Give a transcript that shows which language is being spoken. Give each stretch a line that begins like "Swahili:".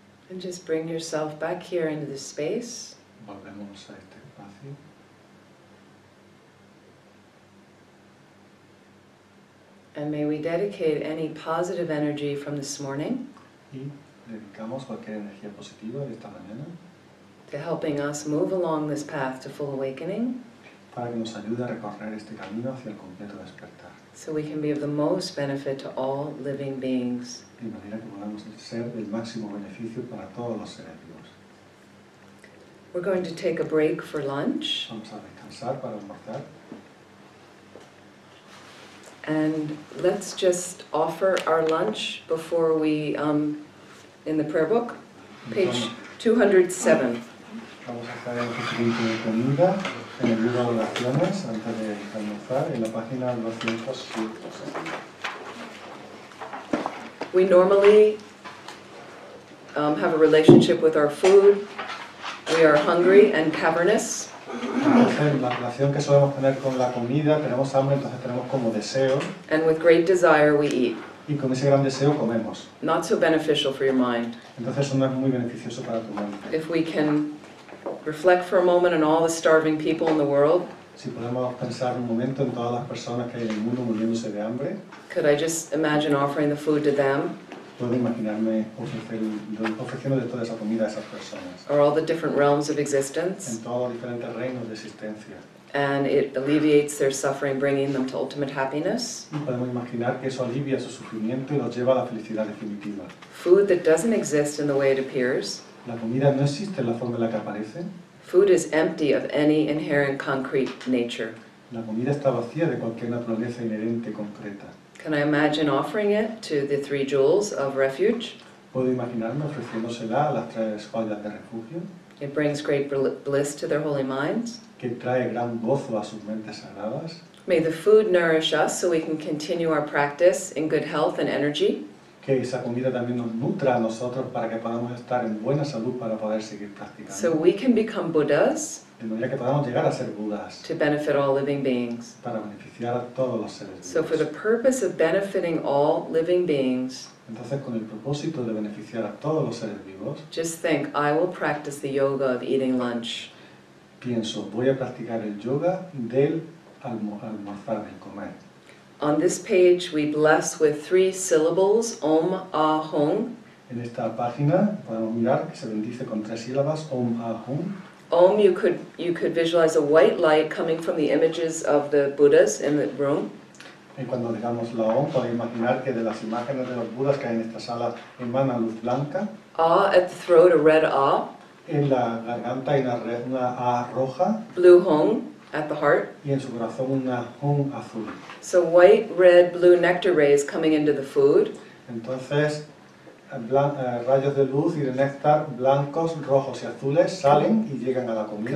English: And just bring yourself back here into the space.
Spanish: Volvemos a este espacio.
English: And may we dedicate any positive energy from this morning
Spanish: Y dedicamos cualquier energía positiva de esta mañana
English: to helping us move along this path to full awakening,
Spanish: para que nos ayude a recorrer este camino hacia el completo despertar,
English: so we can be of the most benefit to all living beings.
Spanish: de manera que podamos ser del máximo beneficio para todos los seres vivos.
English: We're going to take a break for lunch,
Spanish: Vamos a descansar para almorzar.
English: and let's just offer our lunch before we, in the prayer book, page 207.
Spanish: Vamos a hacer el ofrecimiento de comida en el libro de oraciones antes de almorzar en la página 207.
English: We normally have a relationship with our food. We are hungry and cavernous.
Spanish: Entonces, la relación que solemos tener con la comida, tenemos hambre, entonces tenemos como deseo,
English: And with great desire we eat.
Spanish: y con ese gran deseo comemos.
English: Not so beneficial for your mind.
Spanish: Entonces eso no es muy beneficioso para tu mente.
English: If we can reflect for a moment on all the starving people in the world,
Spanish: Si podemos pensar un momento en todas las personas que hay en el mundo muriéndose de hambre,
English: could I just imagine offering the food to them,
Spanish: puedo imaginarme ofreciéndole toda esa comida a esas personas,
English: or all the different realms of existence,
Spanish: en todos los diferentes reinos de existencia.
English: and it alleviates their suffering, bringing them to ultimate happiness?
Spanish: Y podemos imaginar que eso alivia su sufrimiento y los lleva a la felicidad definitiva.
English: Food that doesn't exist in the way it appears.
Spanish: La comida no existe en la forma en la que aparece.
English: Food is empty of any inherent concrete nature.
Spanish: La comida está vacía de cualquier naturaleza inherente concreta.
English: Can I imagine offering it to the 3 jewels of refuge?
Spanish: Puedo imaginarme ofreciéndosela a las 3 joyas de refugio,
English: It brings great bliss to their holy minds.
Spanish: que trae gran gozo a sus mentes sagradas.
English: May the food nourish us so we can continue our practice in good health and energy.
Spanish: Que esa comida también nos nutra a nosotros para que podamos estar en buena salud para poder seguir practicando.
English: So we can become Buddhas
Spanish: De manera que podamos llegar a ser Budas
English: to benefit all living beings.
Spanish: para beneficiar a todos los seres vivos.
English: So for the purpose of benefiting all living beings,
Spanish: Entonces, con el propósito de beneficiar a todos los seres vivos,
English: just think, I will practice the yoga of eating lunch.
Spanish: pienso, voy a practicar el yoga del almorzar, del comer.
English: On this page we bless with 3 syllables, Om Ah Hung.
Spanish: En esta página podemos mirar que se bendice con 3 sílabas, Om Ah Hum.
English: Om, you could visualize a white light coming from the images of the Buddhas in the room.
Spanish: Y cuando digamos la Om, podemos imaginar que de las imágenes de los Budas que hay en esta sala emana luz blanca.
English: Ah at the throat, a red Ah.
Spanish: En la garganta hay una A roja
English: Blue Hung at the heart.
Spanish: y en su corazón una Hum azul.
English: So white, red, blue nectar rays coming into the food.
Spanish: Entonces, rayos de luz y de néctar blancos, rojos y azules salen y llegan a la comida